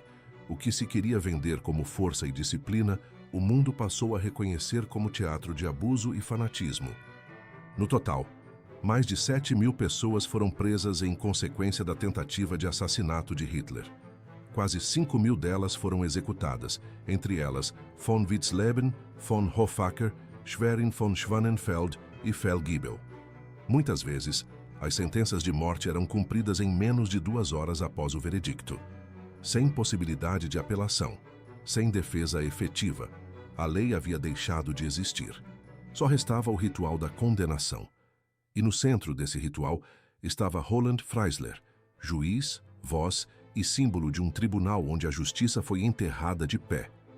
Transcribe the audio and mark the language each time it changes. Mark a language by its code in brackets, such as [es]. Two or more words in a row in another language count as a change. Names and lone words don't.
[pt] O que se queria vender como força e disciplina, o mundo passou a reconhecer como teatro de abuso e fanatismo. No total, mais de 7.000 pessoas foram presas em consequência da tentativa de assassinato de Hitler. Quase 5.000 delas foram executadas, entre elas von Witzleben, von Hoffacker, Schwerin von Schwanenfeld e Feldgiebel. Muitas vezes, as sentenças de morte eram cumpridas em menos de 2 horas após o veredicto. Sem possibilidade de apelação, sem defesa efetiva, a lei havia deixado de existir. Só restava o ritual da condenação. E no centro desse ritual estava Roland Freisler, juiz, voz e símbolo de um tribunal onde a justiça foi enterrada de pé.